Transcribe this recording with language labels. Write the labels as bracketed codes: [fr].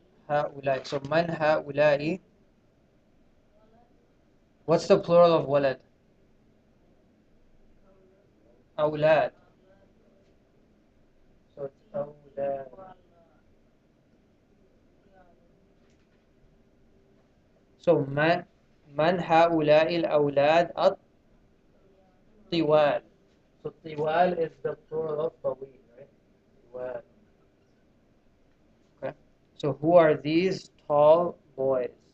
[ar] هؤلاء. [en] So [ar] من هؤلاء. [en] What's the plural of [ar] ولد? أولاد. [en] So it's [ar] أولاد. [en] So [ar] من هؤلاء الأولاد الطوال. [en] So [ar] طوال [en] is the plural of [ar] طويل, [en] right? [ar] طوال. [en] Okay. So who are these tall boys?